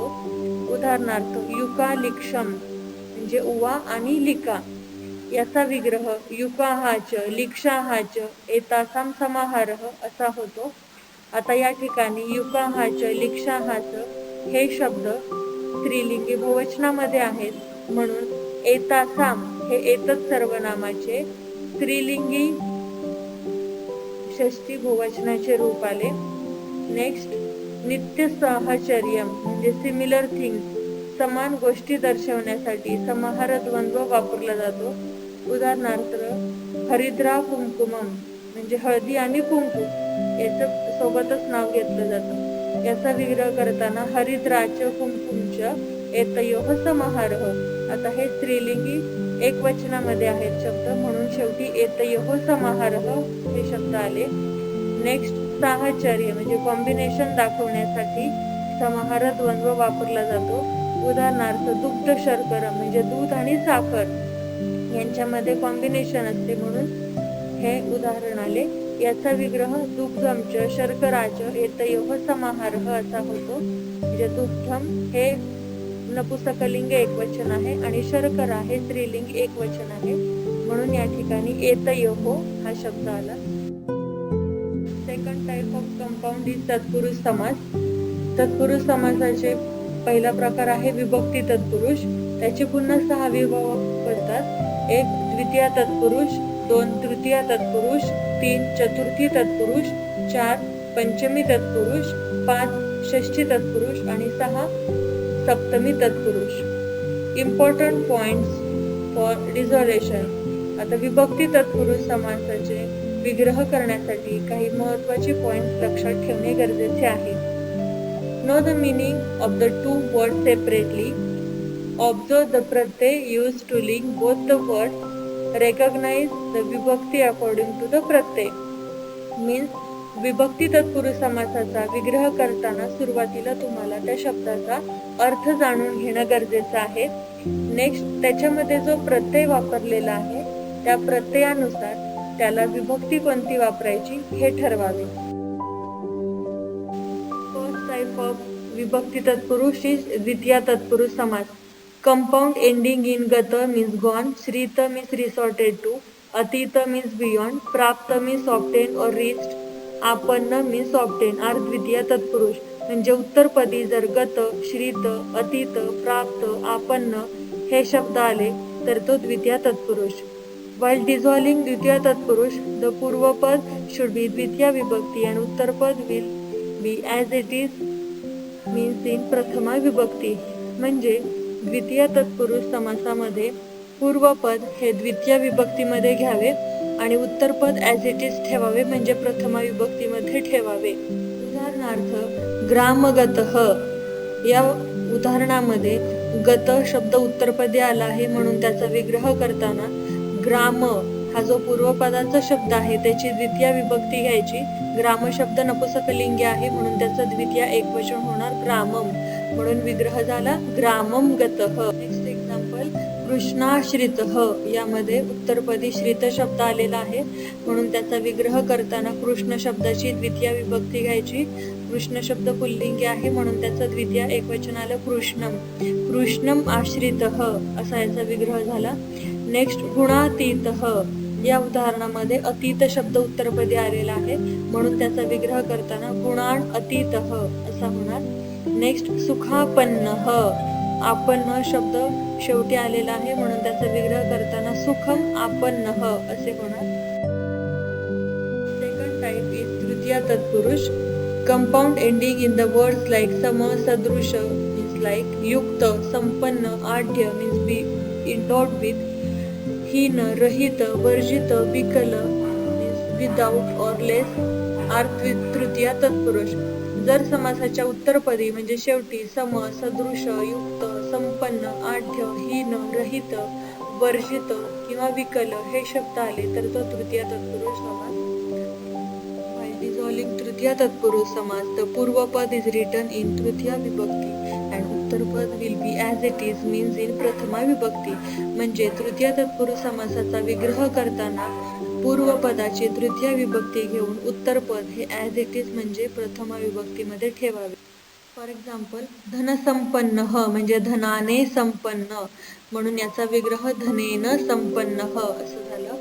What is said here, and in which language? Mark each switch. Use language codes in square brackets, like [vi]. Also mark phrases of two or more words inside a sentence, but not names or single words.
[mr] उदाहरणार्थ [sa] युका लिक्षम, [mr] म्हणजे उवा आणि लिका. याचा विग्रह [sa] युकाहाच लिक्षाहाच एतासां समाहारः [mr] असा होतो. आता या ठिकाणी [sa] युकाहाच लिक्षाहाच [mr] हे शब्द स्त्रीलिंगी बहुवचनामध्ये आहेत, म्हणून एतासां हे एतत् सर्वनामाचे स्त्रीलिंगी षष्ठी बहुवचनाचे रूप आले. नेक्स्ट, [sa] नित्य साहचर्यम [mr] म्हणजे [en] similar things. [mr] समान गोष्टी दर्शवण्यासाठी समाहार द्वंद्व वापरला जातो. उदाहरणार्थ [sa] हरिद्रा कुंकुमम, [mr] म्हणजे हळदी आणि कुंकू याचं सोबतच नाव घेतलं जातं. याचा विग्रह करताना [sa] हरिद्राच कुंकुमच एतयोः समाहारः. [mr] आता हे स्त्रीलिंगी एकवचनामध्ये आहेत शब्द, म्हणून शेवटी [sa] एतयोः समाहारः [mr] हे शब्द आले. नेक्स्ट, साहचर्य म्हणजे कॉम्बिनेशन दाखवण्यासाठी समाहार द्वंद्व वापरला जातो. उदाहरणार्थ [sa] दुग्ध शर्करा [mr] म्हणजे दूध आणि साखर यांच्यामध्ये कॉम्बिनेशन असते, म्हणून हे उदाहरण आले. याचा विग्रह [sa] दुग्धम च शर्कराच एतयोः समाहारः [mr] असा होतो. म्हणजे दुग्धम हे नपुंसकलिंग एकवचन आहे आणि शर्करा हे स्त्रीलिंग एकवचन आहे, म्हणून या ठिकाणी एतयोः हा शब्द आला. [en] Second type of compound is [mr] तत्पुरुष समास. तत्पुरुष समासाचे पहिला प्रकार आहे विभक्ती तत्पुरुष. त्याचे पुन्हा 6 विभाग पडतात. 1 द्वितीय तत्पुरुष, 2 तृतीय तत्पुरुष, 3 चतुर्थी तत्पुरुष, 4 पंचमी तत्पुरुष, 5 षष्ठी तत्पुरुष आणि 6 सप्तमी तत्पुरुष. [en] Important points for resolution. [mr] आता विभक्ती तत्पुरुष समासाचे विग्रह करण्यासाठी काही महत्त्वाचे पॉइंट्स लक्षात ठेवणे गरजेचे आहे. [en] Know the meaning of the two words separately. Observe the pratyay used to link both the words. Recognize the vibhakti according to the pratyay. [mr] Means विभक्ती तत्पुरुष समासाचा विग्रह करताना सुरुवातीला तुम्हाला त्या शब्दाचा अर्थ जाणून घेणं गरजेचं आहे. नेक्स्ट, त्याच्यामध्ये जो प्रत्यय वापरलेला आहे त्या प्रत्ययानुसार त्याला विभक्ती कोणती वापरायची हे ठरवावे. [en] Type of [mr] विभक्ती तत्पुरुष [en] is [mr] द्वितीय तत्पुरुष समास. [en] Compound ending in gata means gone, shrita means resorted to, atita means beyond, prapta means obtained or reached, आपन्न means obtained are [mr] द्वितीय तत्पुरुष. म्हणजे उत्तरपदी जर गत, श्रित, अतीत, प्राप्त, आपन्न हे शब्द आले तर तो द्वितीय तत्पुरुष. [en] While dissolving [mr] द्वितीय तत्पुरुष, [en] the Purvapad should be [mr] द्वितीय विभक्ती [en] and Uttarpad will be as it is means in [mr] प्रथमा विभक्ती. म्हणजे द्वितीय तत्पुरुष समासामध्ये पूर्वपद हे द्वितीय विभक्तीमध्ये घ्यावे आणि उत्तरपद [en] as it is [mr] ठेवावे, म्हणजे प्रथमा विभक्तीमध्ये ठेवावे. उदाहरणार्थ ग्रामगतः या उदाहरणामध्ये गत शब्द उत्तरपदी आला आहे म्हणून त्याचा विग्रह करताना ग्राम हा जो पूर्वपदाचा शब्द आहे त्याची द्वितीय विभक्ती घ्यायची. ग्राम शब्द नपुंसकलिंगी आहे म्हणून त्याचं द्वितीय एकवचन होणार ग्रामम, म्हणून विग्रह झाला [sa] ग्रामम गतः. [mr] नेक्स्ट एक्झाम्पल कृष्णाश्रितः यामध्ये उत्तरपदी श्रित शब्द आलेला आहे म्हणून त्याचा विग्रह करताना कृष्ण शब्दाची द्वितीय विभक्ती घ्यायची. कृष्ण शब्द पुल्लिंगी आहे म्हणून त्याचं द्वितीय एकवचन आलं कृष्णम. [sa] कृष्णम आश्रितः [mr] असा याचा विग्रह झाला. नेक्स्ट गुणातीतः या उदाहरणामध्ये अतीत शब्द उत्तरपदी आलेला आहे म्हणून त्याचा विग्रह करताना [sa] गुणान अतीतः [mr] असा होणार. नेक्स्ट सुखापन्नः आपन्न शब्द शेवटी आलेला आहे म्हणून त्याचा विग्रह करताना [sa] सुखम आपन्नः [mr] असे होणार. [en] Second type is [mr] तृतीय तत्पुरुष. [en] Compound ending in the words like सम, सदृश means like, युक्त, संपन्न, आढ्य means be endowed with, हीन, रहित, वर्जित, विकल means without or less are [mr] तृतीय तत्पुरुष. जर समासाच्या उत्तरपदी म्हणजे शेवटी सम, सदृश, युक्त, संपन्न, आढ्य, हीन, रहित, वर्जित किंवा विकल हे शब्द आले तर तो तृतीय तत्पुरुष समास. [en] While dissolving [mr] तृतीय तत्पुरुष समास, [en] the पूर्वपद is written in [mr] तृतीय विभक्ती [en] and उत्तरपद will be as it is means in [mr] प्रथमा विभक्ती. म्हणजे तृतीय तत्पुरुष समासाचा विग्रह करताना पूर्वपदाची तृतीय विभक्ती घेऊन उत्तरपद हे [en] as it is [mr] म्हणजे प्रथमा विभक्तीमध्ये ठेवावे. [en] for example [mr] धनसंपन्न म्हणजे धनाने संपन्न म्हणून याचा विग्रह [sa] धनेन संपन्न [mr] असं झालं.